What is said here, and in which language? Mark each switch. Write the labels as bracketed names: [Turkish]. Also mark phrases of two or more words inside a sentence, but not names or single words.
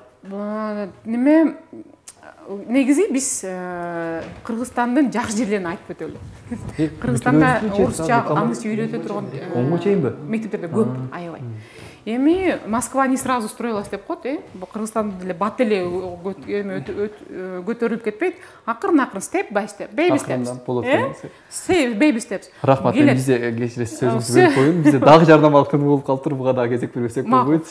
[Kyrgyz] Неме негизи биз Кыргызстандын жакшы жерлерин айтып өтөлү. Кыргызстанда орусча, англисче үйрөтө турган оңго чейинби? Мектептерде көп, аябай. Эми [Russian] Москва не сразу строилась [Kyrgyz] деп коет, Кыргызстан деле бат эле көтөрүлүп кетпейт. [English] Акырын step by step, baby steps. Baby steps. [Kyrgyz] Рахмат, бизде кечиресиз сөзүңүздү бөлүп коюн. Бизде дагы жарнамалык тын болуп калыптыр, буга дагы кезек бербесек болбойт.